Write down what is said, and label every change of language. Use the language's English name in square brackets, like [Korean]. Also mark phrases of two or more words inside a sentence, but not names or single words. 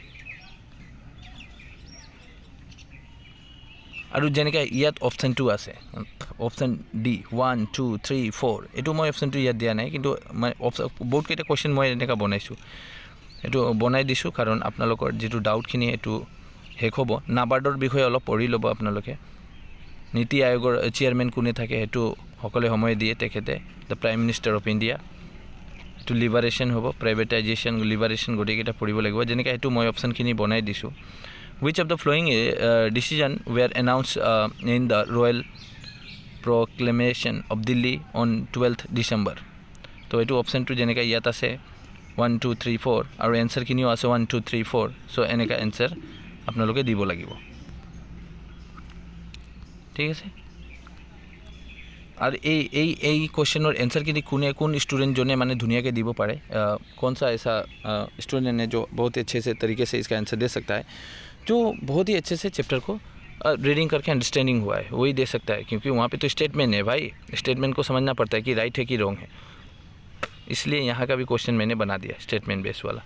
[Assamese] আৰু যেনেকৈ ইয়াত অপশ্যনটো আছে, অপশ্যন ডি 1 2 3 4, এইটো মই অপশ্যনটো ইয়াত দিয়া নাই, কিন্তু মই বহুতকেইটা কুৱেশ্যন মই এনেকৈ বনাইছোঁ, এইটো বনাই দিছোঁ কাৰণ আপোনালোকৰ যিটো ডাউটখিনি এইটো শেষ হ'ব। নাবাৰ্ডৰ বিষয়ে অলপ পঢ়ি ল'ব আপোনালোকে। নীতি আয়োগৰ চেয়াৰমেন কোনে থাকে সেইটো সকলোৱে সময় দিয়ে তেখেতে, [English] the prime minister of India. [Assamese] এইটো লিবাৰেশ্যন হ'ব, প্ৰাইভেটাইজেশ্যন, লিবাৰেশ্যন গোটেইকেইটা পঢ়িব লাগিব। যেনেকৈ এইটো মই অপশ্যনখিনি বনাই দিছোঁ। [English] Which of the following decision were announced in the Royal Proclamation of Delhi on 12th December? [Assamese] তো এইটো অপশ্যনটো যেনেকৈ ইয়াত আছে 1 2 3 4, আৰু এনচাৰখিনিও আছে 1 2 3 4। চ' এনেকুৱা এনচাৰ আপোনালোকে দিব লাগিব, ঠিক আছে। আৰু এই কুৱেশ্যনৰ এনচাৰখিনি কোন ষ্টুডেণ্টজনে মানে ধুনীয়াকৈ দিব পাৰে, [Hindi] कौन सा ऐसा स्टूडेंट है जो बहुत अच्छे से तरीके से इसका आंसर दे सकता है, जो बहुत ही अच्छे से चैप्टर को रीडिंग करके अंडरस्टैंडिंग हुआ है, वही दे सकता है। क्योंकि वहाँ पे तो स्टेटमेंट है भाई, स्टेटमेंट को समझना पड़ता है कि राइट है कि रॉन्ग है। इसलिए यहाँ का भी क्वेश्चन मैंने बना दिया [English] statement base [Hindi] वाला।